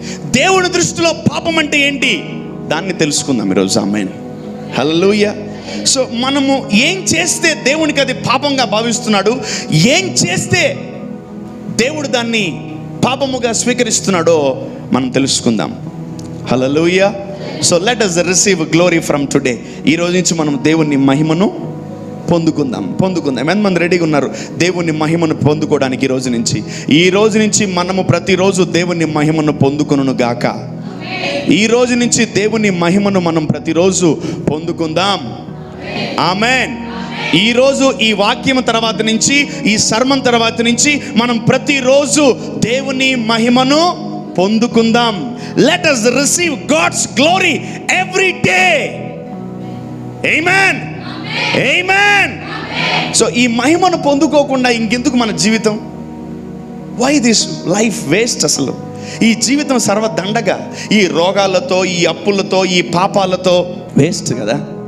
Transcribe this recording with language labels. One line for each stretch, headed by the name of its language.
Telugu: దేవుని దృష్టిలో పాపం అంటే ఏంటి? దాన్ని తెలుసుకుందాం ఈరోజు. ఆమేన్, హల్లెలూయా. సో మనము ఏం చేస్తే దేవునికి అది పాపంగా భావిస్తున్నాడు, ఏం చేస్తే దేవుడు దాన్ని పాపముగా స్వీకరిస్తున్నాడో మనం తెలుసుకుందాం. హల్లెలూయా.
English: So let us receive glory from today.
Telugu: ఈ రోజు నుంచి మనం దేవుని మహిమను పొందుకుందాం. ఎంతమంది రెడీగా ఉన్నారు దేవుని మహిమను పొందుకోవడానికి? ఈ రోజు నుంచి మనము ప్రతిరోజు దేవుని మహిమను పొందుకొనును గాక. ఈ రోజు నుంచి దేవుని మహిమను మనం ప్రతిరోజు పొందుకుందాం. ఆమేన్. ఈరోజు ఈ వాక్యం తర్వాత నుంచి, ఈ సర్మన్ తర్వాత నుంచి మనం ప్రతిరోజు దేవుని మహిమను పొందుకుందాం.
English: Let us receive God's glory every day. Amen, amen.
Telugu: So ఈ మహిమను పొందుకోకుండా ఇంకెందుకు మన జీవితం?
English: Why this life waste?
Telugu: అసలు ఈ జీవితం సర్వదండగా, ఈ రోగాలతో, ఈ అప్పులతో, ఈ పాపాలతో వేస్ట్ కదా.